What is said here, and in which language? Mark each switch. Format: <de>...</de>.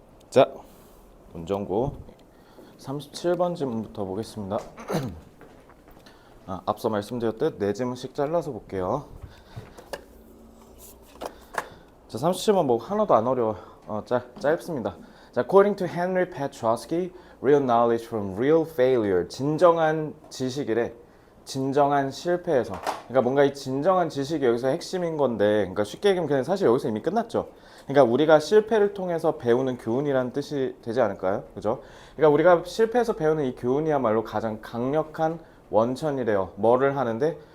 <ko>자, 문정구 37번 질문부터 보겠습니다. 앞서 말씀드렸듯 네 질문씩 잘라서 볼게요. 자, 37번 뭐 하나도 안 어려워. 짧습니다.</ko> <en>자, according to Henry Petroski, real knowledge from real failure.</en> <ko>진정한 지식이래. 진정한 실패에서. 그러니까 뭔가 이 진정한 지식이 여기서 핵심인 건데, 그러니까 쉽게 얘기하면 그냥 사실 여기서 이미 끝났죠. 그러니까 우리가 실패를 통해서 배우는 교훈이라는 뜻이 되지 않을까요? 그죠? 그러니까 우리가 실패해서 배우는 이 교훈이야말로 가장 강력한 원천이래요. 뭐를 하는데?</ko>